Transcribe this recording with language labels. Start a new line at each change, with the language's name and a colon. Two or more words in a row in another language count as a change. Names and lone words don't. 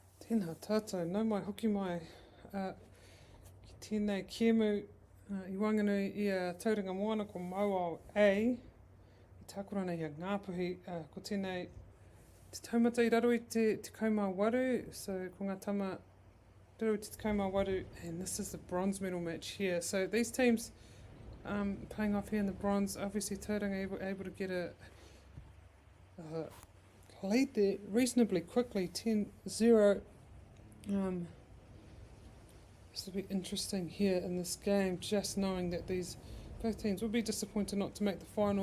Māori: Tēnā tātou, nau mai hoki mai ki tēnei kēmu I wanganui I a tauranga moana ko Mauao A, I tākorana I a Ngāpuhi, ko tēnei te taumata I raro I te kaumā waru, so ko ngā tama raro I te kaumā waru,
English: and this is the bronze medal match here. So these teams playing off here in the bronze, obviously tauranga able to get a lead there reasonably quickly, 10-0. This will be interesting here in this game, just knowing that both teams will be disappointed not to make the final.